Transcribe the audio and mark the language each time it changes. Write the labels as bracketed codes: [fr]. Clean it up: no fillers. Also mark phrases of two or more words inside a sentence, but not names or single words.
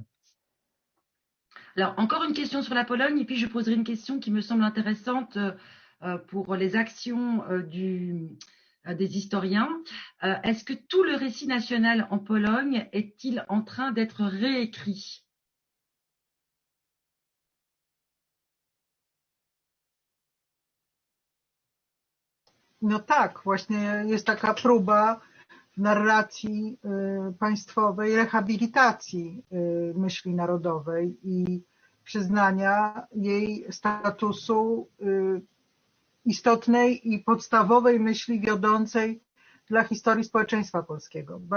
[fr] Alors, encore une question sur la Pologne, et puis je poserai une question qui me semble intéressante pour les actions des historiens. Est-ce que tout le récit national en Pologne est-il en train d'être réécrit? [pl] No tak, właśnie jest taka próba w narracji państwowej rehabilitacji myśli narodowej i przyznania jej statusu istotnej i podstawowej myśli wiodącej dla historii społeczeństwa polskiego.